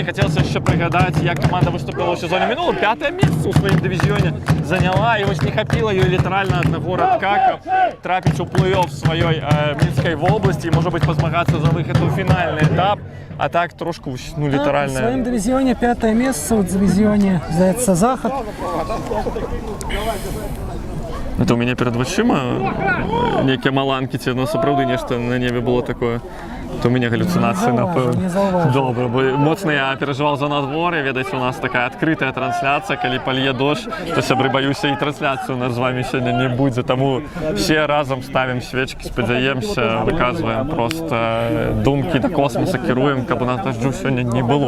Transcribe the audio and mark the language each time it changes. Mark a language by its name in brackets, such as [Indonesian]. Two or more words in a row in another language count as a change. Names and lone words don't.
[Belarusian] Хацелася яшчэ прыгадаць, як каманда выступила ў сезоне мінулым. 5-е месца ў сваім дывізіёне заняла, і вось не хапіла ёй літаральна аднаго радка, каб трапіць у плэй-оф сваёй Мінскай вобласці і, можа быць, пазмагацца за выхад у фінальны этап. А так трошку, ну, літаральна. В сваім дывізіёне 5-е месца, у дывізіёне, здаецца, Захад. [Russian] Это у меня перед [Belarusian] вачыма некія маланкі, ці сапраўды нешта на небе было такое. [Russian] То у меня галлюцинации, [Belarusian] напэўна. Добра, бо моцна я переживал за надвор'е. Ведаеце, у нас [Russian] такая открытая [Belarusian] трансляцыя, калі палье дождж, то, сябры, баюся, і трансляцыю у нас з вами сёння не будзе. Таму все разам ставім свечкі, спадзяемся, выказваем просто думкі да космоса, кіруем, каб у нас дажджу сёння не было.